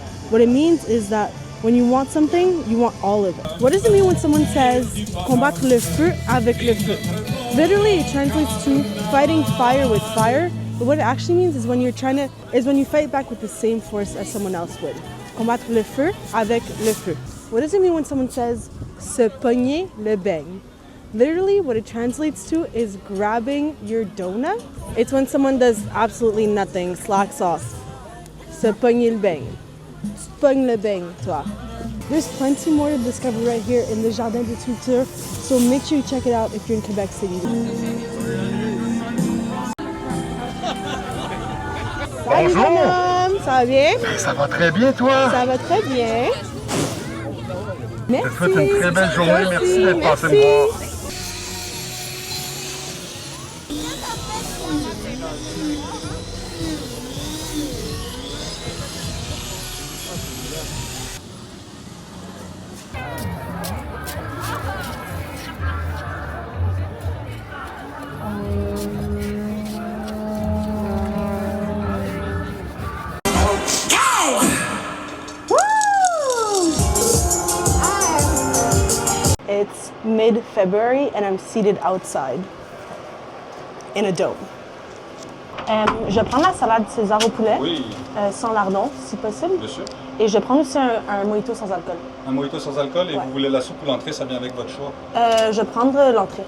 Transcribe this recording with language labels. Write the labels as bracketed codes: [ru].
[en] What it means is that when you want something, you want all of it. What does it mean when someone says [fr] combattre le feu avec le feu? [en] Literally, it translates to fighting fire with fire, but what it actually means is when you fight back with the same force as someone else would. [fr] Combattre le feu avec le feu. [en] What does it mean when someone says [fr] se pogner le beigne? [en] Literally, what it translates to is grabbing your donut It's when someone does absolutely nothing, slacks off. [fr] Se pogner le beigne. Tu te pognes le beigne, toi. [en] There's plenty more to discover right here in the Jardin des Cultures, so make sure you check it out if you're in Quebec City. [fr] Salut Bonhomme, ça va bien? Ça va très bien, toi? Ça va très bien. Merci. Je te souhaite une très belle journée. Merci d'être passé me voir. [en] It's mid-February and I'm seated outside in a dome. [fr] Je vais prendre la salade César au poulet, sans lardon, si possible. Bien sûr. Et je vais prendre aussi un mojito sans alcool. Un mojito sans alcool et vous voulez la soupe ou l'entrée, ça vient avec votre choix? Je vais prendre l'entrée.